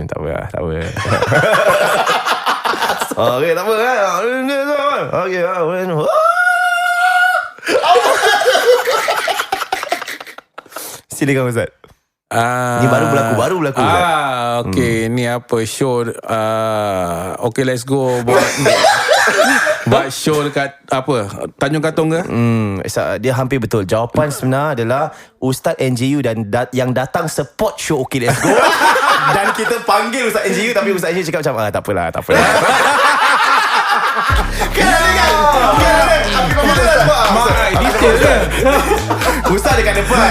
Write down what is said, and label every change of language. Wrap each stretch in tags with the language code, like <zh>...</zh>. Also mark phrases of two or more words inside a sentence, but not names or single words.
<ms>Tak apa. Okay, tak apa. Okay. Silakan Ustaz. Ni baru berlaku Ustaz. Okay, ni apa show. Okay, let's go buat show dekat apa, Tanjung Katong ke? Dia hampir betul. Jawapan sebenar adalah Ustaz NJU dan yang datang</ms> <en>support show</en> <ms>Okay Let's Go. Dan kita panggil Ustaz NJU, tapi Ustaz NJU cakap macam tak apalah. Ustaz dekat depan.</ms>